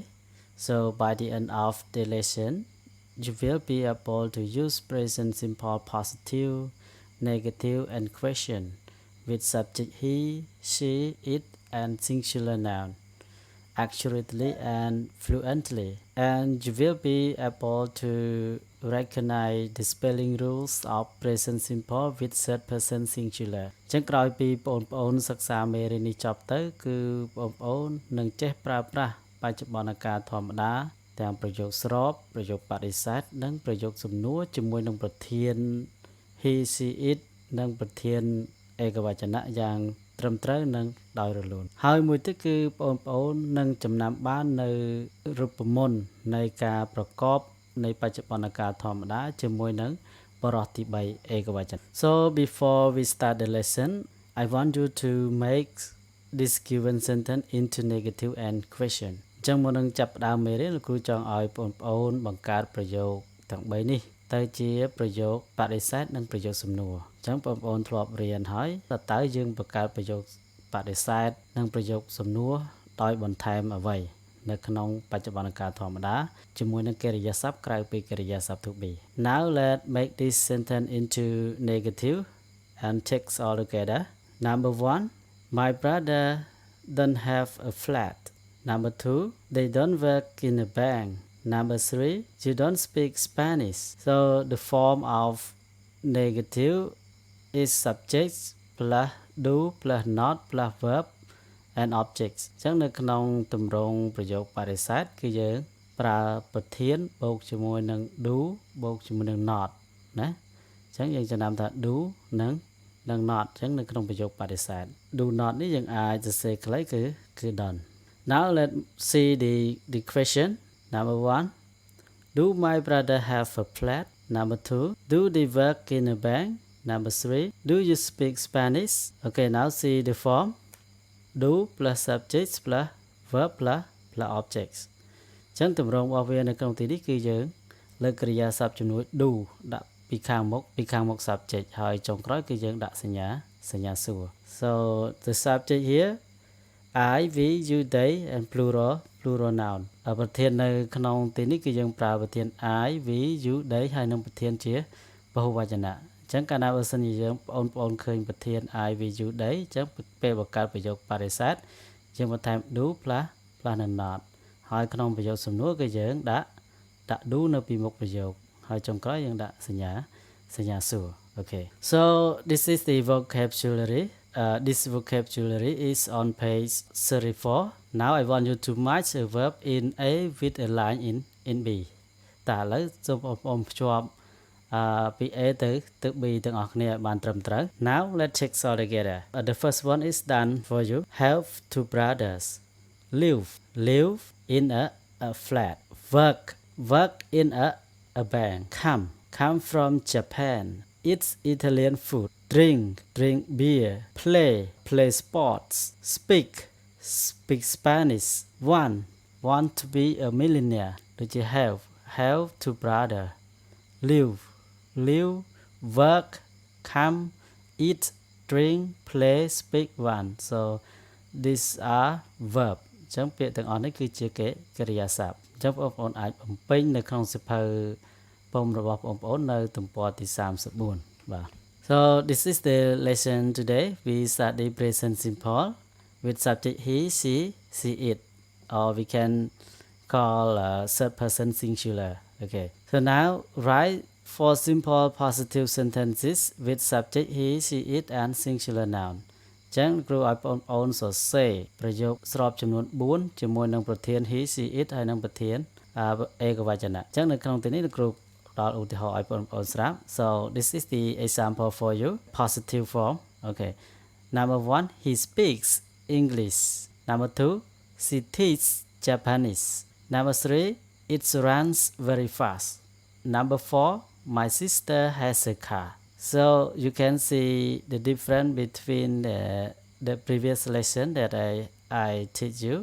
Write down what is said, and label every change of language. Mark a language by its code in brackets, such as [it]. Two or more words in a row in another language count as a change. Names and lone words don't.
[en] So by the end of the lesson, you will be able to use present simple positive, negative and question with subject he, she, it and singular noun accurately and fluently, and you will be able to recognize the spelling rules of present simple with third person singular [km] ចឹងក្រោយពីបងប្អូនសិក្សាមេរៀននេះចប់ទៅគឺបងប្អូននឹងចេះប្រើ ប្រាស់បច្ចុប្បន្នកាលធម្មតាទាំងប្រយោគស្របប្រយោគបដិសេធនិងប្រយោគសំណួរជាមួយនឹងប្រធាន [en] he she it [km] និងប្រធានឯកវចនៈយ៉ាងត្រឹមត្រូវនិងដោយរលូនហើយមួយទៀតគឺបងប្អូន នឹងចំណាំបាននៅរូបមន្តនៃការប្រកបនៃបច្ចុប្បន្នកាលធម្មតាជាមួយនឹងបរិបទទី3ឯកវចន [en] So before we start the lesson I want you to make this given sentence into negative and question [km] អញ្ចឹងមុននឹងចាប់ផ្ដើមមេរៀនលោកគ្រូចង់ឲ្យបងប្អូនបង្កើតប្រយោគទាំង3នេះ ទៅជាប្រយោគបដិសេធនិងប្រយោគសំណួរអញ្ចឹងបងប្អូនធ្លាប់រៀនហើយតើយើងបង្កើត ប្រយោគបដិសេធនិងប្រយោគសំណួរដោយបន្ថែមអ្វីនៅក្នុងបច្ចុប្បន្នកាលធម្មតាជាមួយនឹងកិរិយាសព្ទក្រៅពីកិរិយាសព្ទ [en] to be Now let's make this sentence into negative and text all together Number 1 My brother don't have a flat Number 2 They don't work in a bank Number 3, you don't speak Spanish. So the form of negative is subject plus do plus not plus verb and objects [km] អញ្ចឹងនៅក្នុងទ ម្រង់ប្រយោគបរិសេធគឺយើងប្រើប្រធានបូកជាមួយនឹង do បូកជាមួយនឹង not ណាអញ្ចឹងយើងចំណាំថា do និង not អញ្ចឹងនៅក្នុងប្រយោគបរិសេធ [en] do not [km] នេះយើងអាចសរសេរខ្លីគឺ done [en] Now let's see the question Number 1 Do my brother have a flat? Number 2 Do they work in a bank? Number 3 Do you speak Spanish? Okay, now see the form Do plus subjects plus verb plus objects [km] អញ្ចឹងទម្រង់របស់វានៅក្នុងទីនេះគឺយើងលើកកិរិយាសព្ទជំនួយ do ដាក់ពីខាងមុខ subject ហើយចុងក្រោយគឺយើងដាក់សញ្ញាសួរ [en] So the subject here I, we, you, they and plural noun [km] ប្រធាននៅក្នុងទីនេះគឺយើងប្រើប្រធាន [en] I, we, you, they [km] ហើយនឹងប្រធានជាពហុវចនៈអញ្ចឹងកាលណាបើសិនជាយើងបងប្អូនឃើញប្រធាន [en] I, we, you, they [km] អញ្ចឹងពេលបង្កើតប្រយោគបរិសេធយើងបន្ថែម [en] do plus [km] និង not ហើយក្នុងប្រយោគសំណួរគឺយើងដាក់ [en] do [km] នៅពីមុខប្រយោគហើយចុងក្រោយយើងដាក់សញ្ញាសួរ [en] Okay so this is the vocabulary This vocabulary is on page 34 Now I want you to match a verb in A with a line in B [km] តើឥឡូវសូមបងប្អូនភ្ជាប់ពី A ទៅ B ទាំងអស់គ្នាឲ្យបានត្រឹមត្រូវ [en] Now let's check all together The first one is done for you Have two brothers Live in a flat Work in a bank Come from Japan Eat Italian food Drink beer Play sports Speak Spanish Want to be a millionaire ដូចជា have two brother Live Work Come Eat Drink Play Speak one So these are verb [km] អញ្ចឹងពាក្យទាំងអស់នេះគឺជាកិរិយាសព្ទអញ្ចឹងបងប្អូនអាចបំពេញនៅក្នុងសៀវភៅពុម្ពរបស់បងប្អូននៅទំព័រទី34បាទ [en] So this is the lesson today. We study present simple with subject he, she, it, or we can call third person singular. Okay. So now write 4 simple positive sentences with subject he, she, it, and singular noun. [km] ចឹងគ្រូឲ្យបងប្អូនសរសេរប្រយោគស្របចំនួន4ជាមួយនឹងប្រធាន [en] he, she, it [km] ហើយនឹងប្រធានឯកវចនៈចឹងនៅក្នុងទីនេះគ្រូដល់ឧទាហរណ៍ឲ្យបងប្អូនស្រាប់ [en] So this is the example for you positive form okay Number 1 he speaks English Number 2 she teaches Japanese Number 3 it runs very fast Number 4 my sister has a car So you can see the difference between the previous lesson that I teach you.